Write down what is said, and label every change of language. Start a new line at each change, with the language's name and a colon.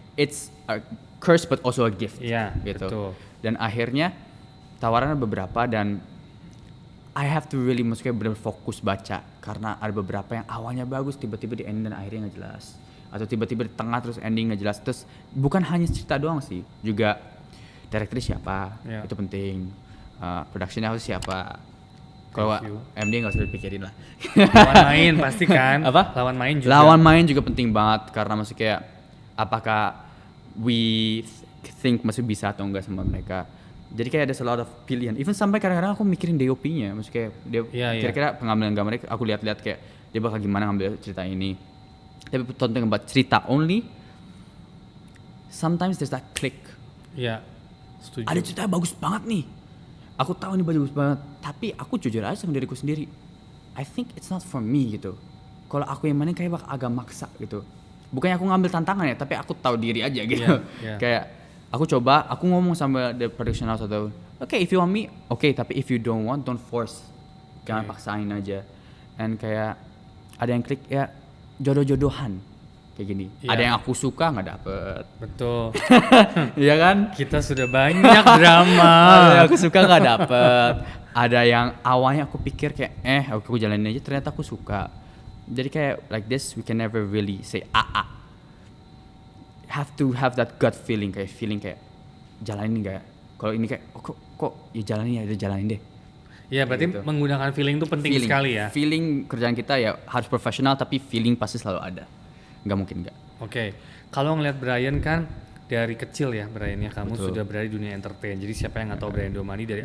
English: it's a curse but also a gift.
Indonesian: Iya, gitu. betul. Dan akhirnya tawaran ada beberapa dan
English: I have to really
Indonesian: maksudnya benar fokus baca karena ada beberapa yang awalnya bagus tiba-tiba di ending dan akhirnya nggak jelas, atau tiba-tiba di tengah terus ending nggak jelas. Terus bukan hanya cerita doang sih, juga director siapa,
English: Yeah.
Indonesian: itu penting, productionnya harus siapa. Kalau
English: Thank you.
Indonesian: MD nggak usah dipikirin lah. Lawan main pasti kan. Apa? Lawan main juga. Lawan main juga penting banget karena maksud kayak apakah
English: we think
Indonesian: masih bisa atau enggak sama mereka. Jadi kayak ada
English: a lot of
Indonesian: pilihan. Even sampai kadang-kadang aku mikirin DOP-nya, maksud kayak dia Iya, iya. kira-kira pengambilan gambarnya aku lihat-lihat kayak dia bakal gimana ngambil cerita ini. Tapi tonton buat cerita
English: only, sometimes there's that click.
Indonesian: Iya. Setuju. Ada cerita bagus banget nih. Aku tahu ini bagus banget, tapi aku jujur aja sama diriku sendiri.
English: I think it's not for me
Indonesian: gitu. Kalau aku yang mainin kayak agak maksa gitu. Bukannya aku ngambil tantangan ya, tapi aku tahu diri aja gitu. Iya, iya. Kayak aku coba, aku ngomong sama
English: the production house atau, okay, if you want me, okay, tapi if you don't want, don't force.
Indonesian: Jangan
English: Okay.
Indonesian: paksain aja. And kayak ada yang klik ya jodoh-jodohan kayak gini. Iya. Ada yang aku suka nggak dapet. Betul. Iya kan? Kita sudah banyak drama. Ada yang aku suka nggak dapet. Ada yang awalnya aku pikir kayak aku jalanin aja, ternyata aku suka. Jadi kayak
English: like this we can never really say have to have that gut feeling
Indonesian: kayak jalanin nggak ya? Kalau ini kayak kok ya jalanin deh. Ya berarti Gitu. menggunakan feeling itu penting sekali ya. Feeling kerjaan kita ya harus profesional tapi feeling pasti selalu ada. Nggak mungkin nggak. Oke. Kalau ngeliat Brian kan dari kecil ya Brian ya kamu Betul. sudah berada di dunia entertain. Jadi siapa yang nggak tahu Brian Domani dari